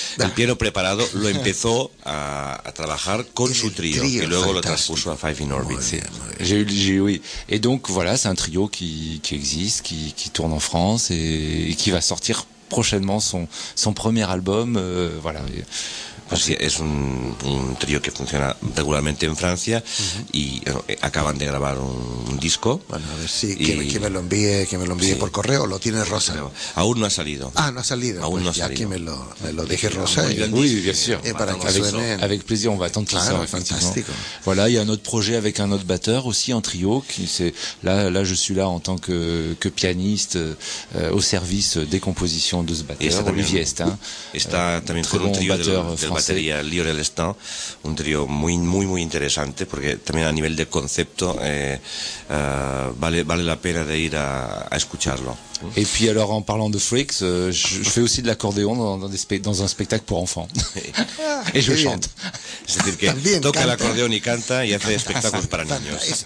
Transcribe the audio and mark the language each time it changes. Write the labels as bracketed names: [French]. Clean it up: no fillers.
[Spanish] El piano preparado lo empezó a trabajar con su trío y luego lo traspuso a Five in Orbit. [French] J'ai eu. Et donc voilà, c'est un trio qui existe, qui tourne en France et qui va sortir prochainement son premier album. Voilà. [Spanish] Pues sí, es un trío que funciona regularmente en Francia. Uh-huh. Y acaban de grabar un disco. Bueno, a ver si que me lo envíe, que me lo envíe, sí, por correo. Lo tiene Rosa. Pero aún no ha salido. Ah, no ha salido. Aún pues no ha salido. Ya que me lo deje Rosa. [French] Oui, bien sûr. [Spanish] Para que suene. [French] Avec plaisir, on va attendre. [Spanish] Claro, fantástico. [French] Voilà, il y a un autre projet avec un autre batteur aussi en trio. Là, je suis là en tant que pianiste au service des compositions de ce batteur. Et Olivier Estain. [Spanish] Está también con un trio de batería, Lionel Stant, un trío muy, muy, muy interesante, porque también a nivel de concepto vale la pena de ir a escucharlo. [French] Et puis alors, en parlant de freaks, je fais aussi de l'accordéon dans un spectacle pour enfants. Et je chante. C'est-à-dire que [Spanish] también toca l'accordéon y canta y hace espectáculos para niños.